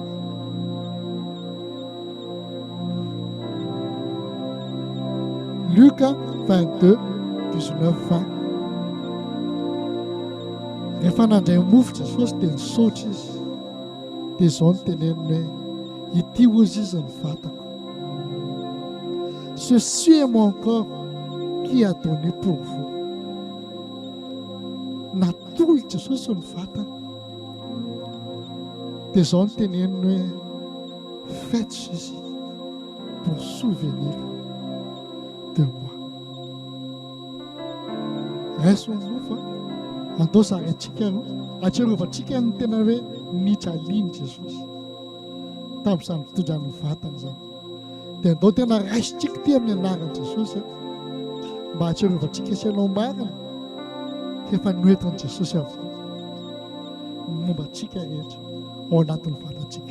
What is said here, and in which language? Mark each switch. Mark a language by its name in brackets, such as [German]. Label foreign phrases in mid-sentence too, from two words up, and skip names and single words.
[French] Luc 22, 19-20. [Malagasy] Rehefa nandray mofo Jesosy dia nisaotra izy. Dia izao no teneniny hoe ity ozy izy ny vatako. [French] Ceci est mon corps qui a donné pour vous. [Malagasy] Natolo Jesosy ny vatana. Dia izao no teneniny hoe [French] faites ceci pour souvenir de moi. [Malagasy] Raiso ny mofo andao zarantsika no atsiarovantsika ny tena hoe nitraliany Jesosy tamin'izany fitondrany vatana zany. Dia andao tena raisitsika ty amin'ny anaran'i Jesosy mba atsiarovantsika isanao marina efa noentin'i Jesosy avokoa momba antsika rehetra ao anatin'ny vatantsika.